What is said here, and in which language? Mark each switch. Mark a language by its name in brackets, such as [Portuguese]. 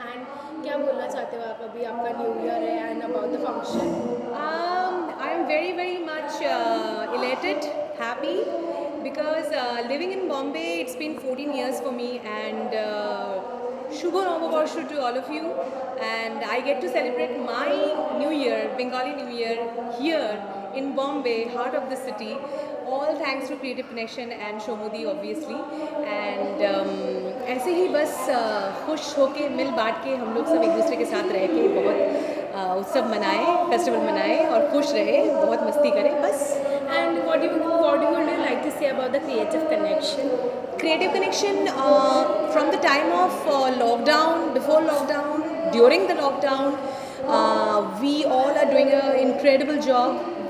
[Hindi] And क्या बोलना चाहते हो आप, अभी आपका न्यू ईयर है [English] And about the function? I'm very, very much elated, happy because living in Bombay, it's been 14 years for me, and Shubha Navabarsha to all of you. And I get to celebrate my New Year, Bengali New Year, here in Bombay, heart of the city. All thanks to Creative Connection and Shomudi, obviously. [Hindi] And ऐसे ही बस खुश होके मिल बांट के हम लोग सब एक दूसरे के साथ रह के बहुत उत्सव मनाएं, फेस्टिवल मनाएं और खुश रहे, बहुत मस्ती करें बस. [English] And what would you like to say about the Creative Connection? Creative Connection, from the time of lockdown, before lockdown, during the lockdown, we all are doing an incredible job.